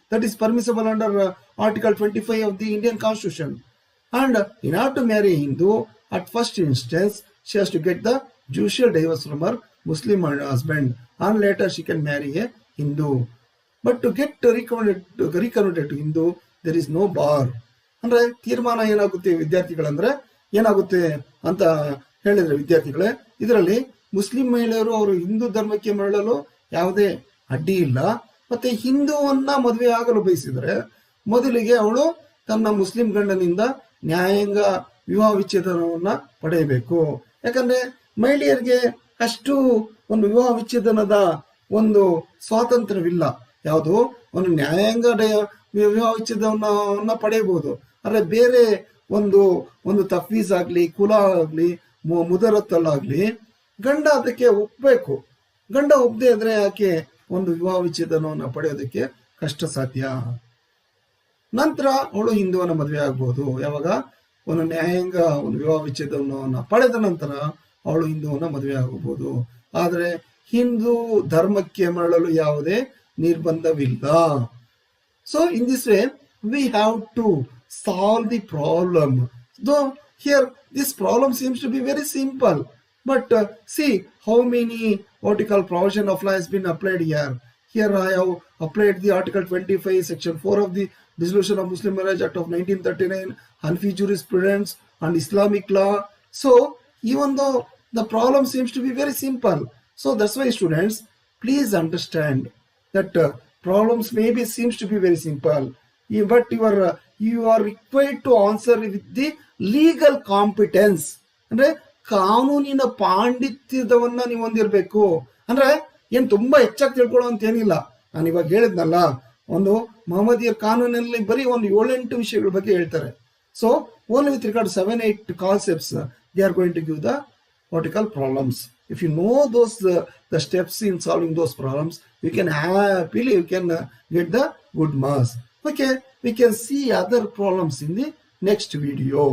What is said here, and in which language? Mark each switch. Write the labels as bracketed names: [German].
[English] That is permissible under Article 25 of the Indian Constitution. And in order to marry a Hindu, at first instance, she has to get the judicial divorce from her Muslim husband, and later she can marry a Hindu. But to get reconverted to Hindu, there is no bar. [Kannada] ಅಂದ್ರೆ ತೀರ್ಮಾನ ಏನಾಗುತ್ತೆ ವಿದ್ಯಾರ್ಥಿಗಳಂದ್ರೆ ಏನಾಗುತ್ತೆ ಅಂತ ಹೇಳಿದ್ರೆ ವಿದ್ಯಾರ್ಥಿಗಳೇ, ಇದರಲ್ಲಿ Muslim ಮಹಿಳೆಯರು ಅವರು ಹಿಂದೂ ಧರ್ಮಕ್ಕೆ ಮರಳಲು ಯಾವುದೇ ಅಡ್ಡಿ ಇಲ್ಲ. ಮತ್ತೆ ಹಿಂದೂವನ್ನ ಮದುವೆ ಆಗಲು ಬಯಸಿದ್ರೆ ಮೊದಲಿಗೆ ಅವಳು ತನ್ನ ಮುಸ್ಲಿಂ ಗಂಡನಿಂದ ನ್ಯಾಯಾಂಗ ವಿವಾಹ ವಿಚ್ಛೇದನವನ್ನ ಪಡೆಯಬೇಕು. ಯಾಕಂದ್ರೆ ಮಹಿಳೆಯರಿಗೆ ಅಷ್ಟು ಒಂದು ವಿವಾಹ ವಿಚ್ಛೇದನದ ಒಂದು ಸ್ವಾತಂತ್ರ್ಯವಿಲ್ಲ. ಯಾವುದು ಒಂದು ನ್ಯಾಯಾಂಗ ವಿವಾಹ ವಿಚ್ಛೇದನವನ್ನ ಪಡೆಯಬಹುದು, ಆದರೆ ಬೇರೆ ಒಂದು ತಫೀಸ್ ಆಗ್ಲಿ, ಕುಲ ಆಗ್ಲಿ, ಮುದರತ್ತಲ್ಲಾಗ್ಲಿ ಗಂಡ ಅದಕ್ಕೆ ಒಪ್ಪಬೇಕು. ಗಂಡ ಒಪ್ಪದೆ ಇದ್ರೆ ಆಕೆ ಒಂದು ವಿವಾಹ ವಿಚ್ಛೇದನವನ್ನು ಪಡೆಯೋದಕ್ಕೆ ಕಷ್ಟ ಸಾಧ್ಯ. ನಂತರ ಅವಳು ಹಿಂದುವನ್ನ ಮದುವೆ ಆಗ್ಬಹುದು. ಯಾವಾಗ ಒಂದು ನ್ಯಾಯಾಂಗ ಒಂದು ವಿವಾಹ ವಿಚ್ಛೇದನವನ್ನು ಪಡೆದ ನಂತರ ಅವಳು ಹಿಂದುವನ್ನ ಮದುವೆ ಆಗಬಹುದು. ಆದರೆ ಹಿಂದೂ ಧರ್ಮಕ್ಕೆ ಮರಳಲು ಯಾವುದೇ ನಿರ್ಬಂಧವಿಲ್ಲ. [English] So in this way we have to solve the problem. Though here this problem seems to be very simple, but see how many provision of law has been applied here. Here I have applied the Article 25 Section 4 of the Dissolution of Muslim Marriage Act of 1939, Hanafi jurisprudence and Islamic law. So even though the problem seems to be very simple, so that's why students, please understand that problems maybe seems to be very simple, but you are required to answer with the legal competence. [Kannada] ಅಂದ್ರೆ ಕಾನೂನಿನ ಪಾಂಡಿತ್ಯದವನ್ನ ನೀವು ಹೊಂದಿರಬೇಕು. ಅಂದ್ರೆ ಏನ್ ತುಂಬಾ ಹೆಚ್ಚಾಗಿ ತಿಳ್ಕೊಳ್ಳೋ ಅಂತ ಏನಿಲ್ಲ. ನಾನು ಇವಾಗ ಹೇಳಿದ್ನಲ್ಲ, ಒಂದು ಮಹಮ್ಮದಿಯರ್ ಕಾನೂನಲ್ಲಿ ಬರೀ ಒಂದು 7-8 ವಿಷಯಗಳ ಬಗ್ಗೆ ಹೇಳ್ತಾರೆ. [English] So only with regard 7-8 concepts they are going to give the problems. If you know the steps in solving those problems, you can happily get the good marks. Okay, we can see other problems in the next video.